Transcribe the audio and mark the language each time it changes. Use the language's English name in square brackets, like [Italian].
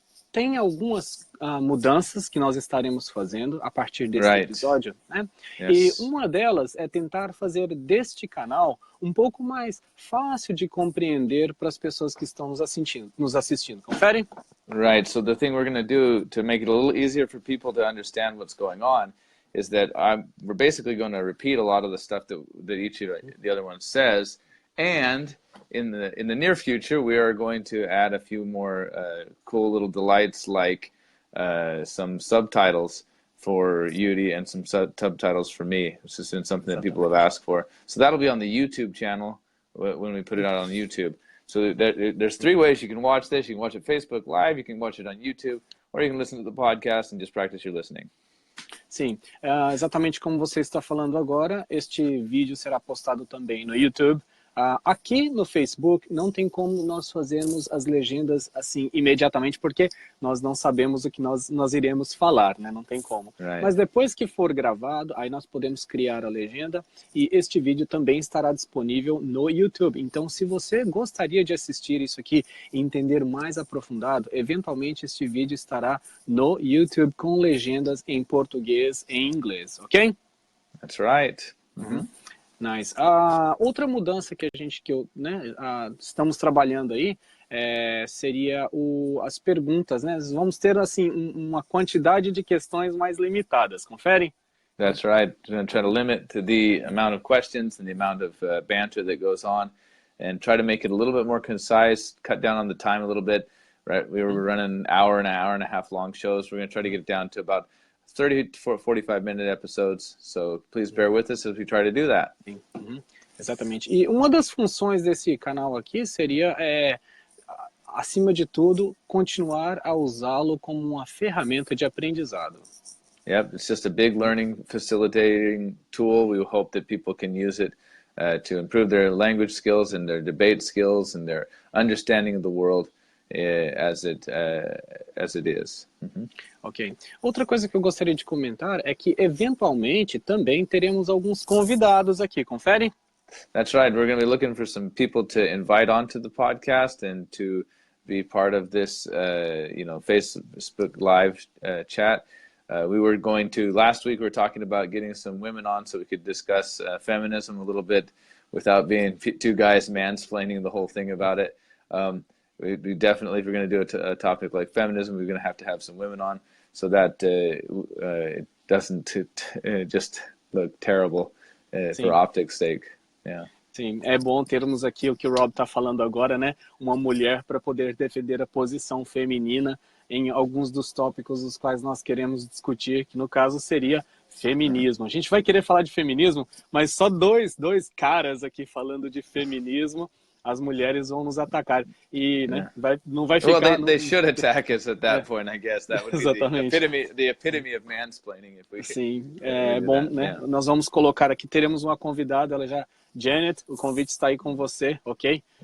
[Portuguese] Tem algumas mudanças que nós estaremos fazendo a partir desse episódio, né? [English] Yes. [Portuguese] E uma delas é tentar fazer deste canal um pouco mais fácil de compreender para as pessoas que estão nos assistindo. Confere? [English] Right. So the thing we're going to do to make it a little easier for people to understand what's going on is that we're basically going to repeat a lot of the stuff that each of the other one says, and in the near future we are going to add a few more cool little delights like some subtitles for Yudi and some subtitles for me. This has been something that people have asked for. So that'll be on the YouTube channel when we put it out on YouTube. So there's 3 ways you can watch this. You can watch it Facebook Live, you can watch it on YouTube, or you can listen to the podcast and just practice your listening. [Portuguese] Sim, exatamente como você está falando agora, este vídeo será postado também no YouTube. Aqui no Facebook não tem como nós fazermos as legendas assim imediatamente, porque nós não sabemos o que nós iremos falar, né? Não tem como. [English] Right. [Portuguese] Mas depois que for gravado, aí nós podemos criar a legenda e este vídeo também estará disponível no YouTube. Então, se você gostaria de assistir isso aqui e entender mais aprofundado, eventualmente este vídeo estará no YouTube com legendas em português e em inglês, ok? [English] That's right. Nice. [Portuguese] Outra mudança que estamos trabalhando aí seria as perguntas, né? Vamos ter assim uma quantidade de questões mais limitadas, conferem? [English] That's right. We're going to try to limit to the amount of questions and the amount of banter that goes on, and try to make it a little bit more concise, cut down on the time a little bit. Right? We were running an hour and a half long shows. We're going to try to get it down to about 30 to 45-minute episodes, so please bear with us as we try to do that. [Portuguese] Exatamente. E uma das funções desse canal aqui seria, acima de tudo, continuar a usá-lo como uma ferramenta de aprendizado. [English] Yep, it's just a big learning facilitating tool. We hope that people can use it to improve their language skills and their debate skills and their understanding of the world as it is. Ok. [Portuguese] Outra coisa que eu gostaria de comentar é que, eventualmente, também teremos alguns convidados aqui. Confere? [English] That's right. We're going to be looking for some people to invite onto the podcast and to be part of this, Facebook Live chat. We were going to, last week we were talking about getting some women on so we could discuss feminism a little bit without being two guys mansplaining the whole thing about it. We definitely, if we're going to do a topic like feminism, we're going to have some women on so that it doesn't just look terrible for optics sake. Yeah. [Portuguese] Sim, é bom termos aqui o que o Rob está falando agora, né? Uma mulher para poder defender a posição feminina em alguns dos tópicos os quais nós queremos discutir, que no caso seria feminismo. A gente vai querer falar de feminismo, mas só dois caras aqui falando de feminismo, as mulheres vão nos atacar. E né, não vai ficar... [English] Well, they should attack us at that point, I guess. That would be the epitome of mansplaining. If we, [Portuguese] Sim, é bom, né? Yeah. Nós vamos colocar aqui, teremos uma convidada, ela já... Janet, o convite está aí com você, ok?